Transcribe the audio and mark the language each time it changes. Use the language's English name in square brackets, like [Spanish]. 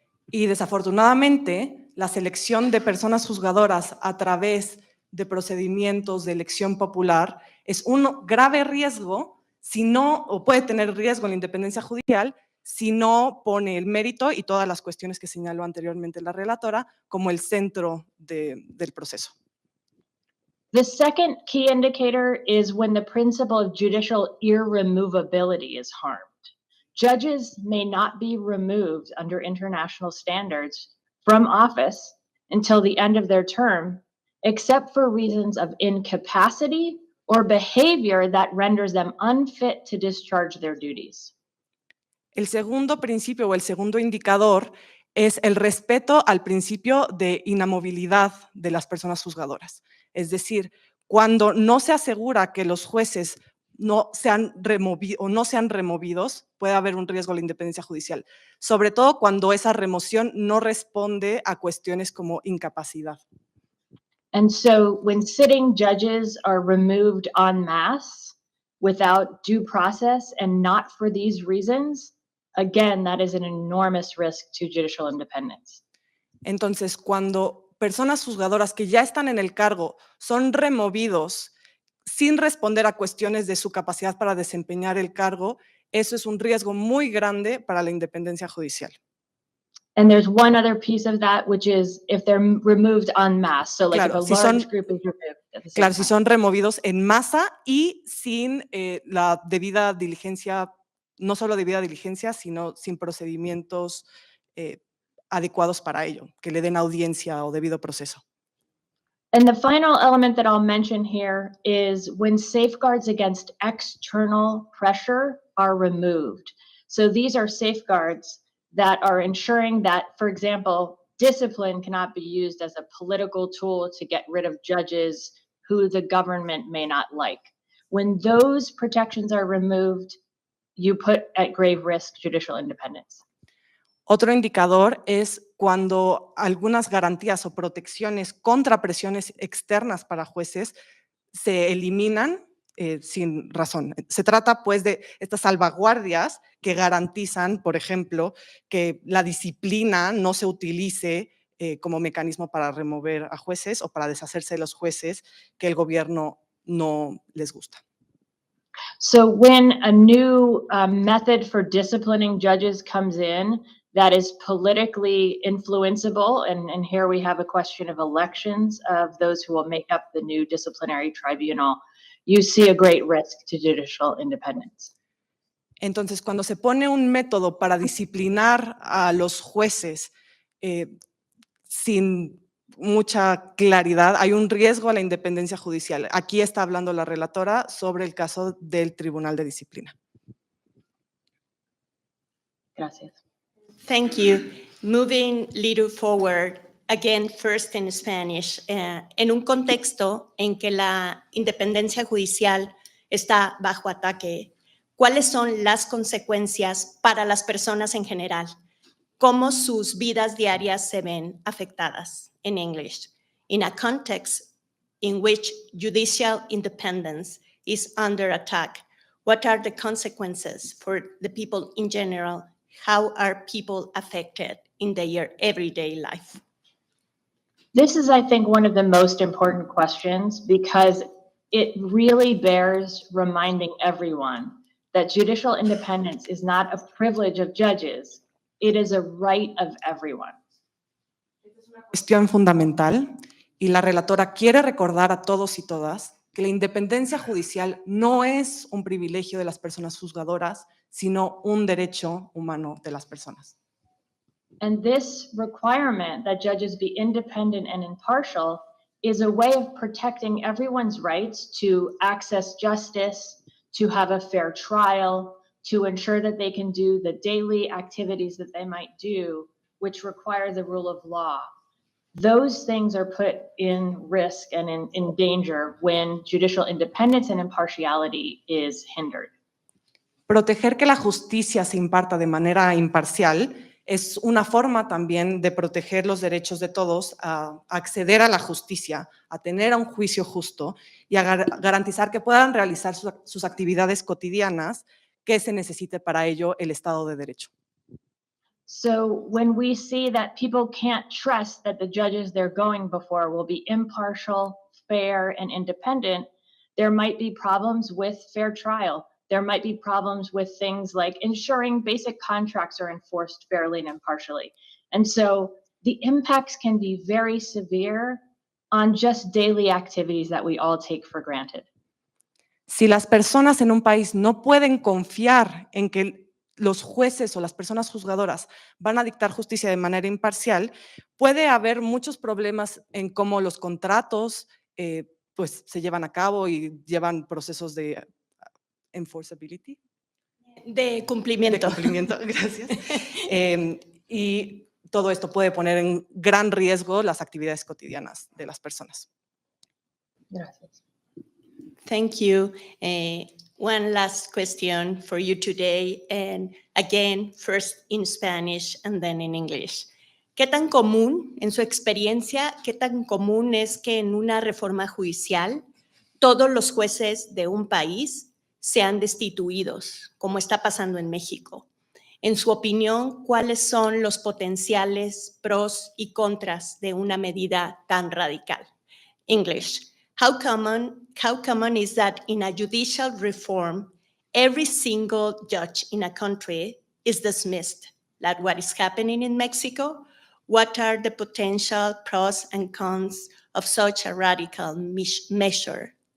[Spanish] Y desafortunadamente, la selección de personas juzgadoras a través de procedimientos de elección popular es un grave riesgo si no, o puede tener riesgo en la independencia judicial si no pone el mérito y todas las cuestiones que señaló anteriormente la relatora como el centro del proceso. [English] The second key indicator is when the principle of judicial irremovability is harmed. Judges may not be removed under international standards from office until the end of their term, except for reasons of incapacity or behavior that renders them unfit to discharge their duties. [Spanish] El segundo principio o el segundo indicador es el respeto al principio de inamovilidad de las personas juzgadoras. Es decir, cuando no se asegura que los jueces no sean removidos, puede haber un riesgo a la independencia judicial, sobre todo cuando esa remoción no responde a cuestiones como incapacidad. [English] And so when sitting judges are removed en masse without due process and not for these reasons, again, that is an enormous risk to judicial independence. [Spanish] Entonces, cuando personas juzgadoras que ya están en el cargo son removidos sin responder a cuestiones de su capacidad para desempeñar el cargo, eso es un riesgo muy grande para la independencia judicial. [English] And there's one other piece of that, which is if they're removed en masse. So like [Spanish] Claro, [English] if a [Spanish] si [English] large [Spanish] son- [English] group is removed at the same [Spanish] Claro, si [English] time. [Spanish] son removidos en masa y sin la debida diligencia, no solo debida diligencia, sino sin procedimientos adecuados para ello, que le den audiencia o debido proceso. [English] And the final element that I'll mention here is when safeguards against external pressure are removed. So these are safeguards that are ensuring that, for example, discipline cannot be used as a political tool to get rid of judges who the government may not like. When those protections are removed, you put at grave risk judicial independence. [Spanish] Otro indicador es cuando algunas garantías o protecciones contra presiones externas para jueces se eliminan sin razón. Se trata, pues, de estas salvaguardias que garantizan, por ejemplo, que la disciplina no se utilice como mecanismo para remover a jueces o para deshacerse de los jueces que el gobierno no les gusta. [English] So when a new method for disciplining judges comes in that is politically influenceable, and here we have a question of elections of those who will make up the new disciplinary tribunal, you see a great risk to judicial independence. [Spanish] Entonces, cuando se pone un método para disciplinar a los jueces sin mucha claridad, hay un riesgo a la independencia judicial. Aquí está hablando la relatora sobre el caso del Tribunal de Disciplina. Gracias. [English] Thank you. Moving little forward, again, first in Spanish, [Spanish] en un contexto en que la independencia judicial está bajo ataque, ¿cuáles son las consecuencias para las personas en general? ¿Cómo sus vidas diarias se ven afectadas? [English] In English, in a context in which judicial independence is under attack, what are the consequences for the people in general? How are people affected in their everyday life? This is, I think, one of the most important questions because it really bears reminding everyone that judicial independence is not a privilege of judges, it is a right of everyone. [Spanish] Cuestión fundamental, y la relatora quiere recordar a todos y todas que la independencia judicial no es un privilegio de las personas juzgadoras, sino un derecho humano de las personas. [English] And this requirement that judges be independent and impartial is a way of protecting everyone's rights to access justice, to have a fair trial, to ensure that they can do the daily activities that they might do, which require the rule of law. Those things are put in risk and in danger when judicial independence and impartiality is hindered. [Spanish] Proteger que la justicia se imparta de manera imparcial es una forma también de proteger los derechos de todos a acceder a la justicia, a tener un juicio justo y a garantizar que puedan realizar sus actividades cotidianas que se necesite para ello el Estado de Derecho. [English] So when we see that people can't trust that the judges they're going before will be impartial, fair, and independent, there might be problems with fair trial. There might be problems with things like ensuring basic contracts are enforced fairly and impartially. And so the impacts can be very severe on just daily activities that we all take for granted. [Spanish] Si las personas en un país no pueden confiar en que los jueces o las personas juzgadoras van a dictar justicia de manera imparcial, puede haber muchos problemas en cómo los contratos pues se llevan a cabo y llevan procesos de enforceability. De cumplimiento. De cumplimiento, gracias. Y todo esto puede poner en gran riesgo las actividades cotidianas de las personas. Gracias. [English] Thank you. One last question for you today, and again, first in Spanish and then in English. [Spanish] ¿Qué tan común, en su experiencia, qué tan común es que en una reforma judicial todos los jueces de un país sean destituidos, como está pasando en México? En su opinión, ¿cuáles son los potenciales pros y contras de una medida tan radical? [English] English. How common is that in a judicial reform, every single judge in a country is dismissed, like what is happening in Mexico? What are the potential pros and cons of such a radical measure?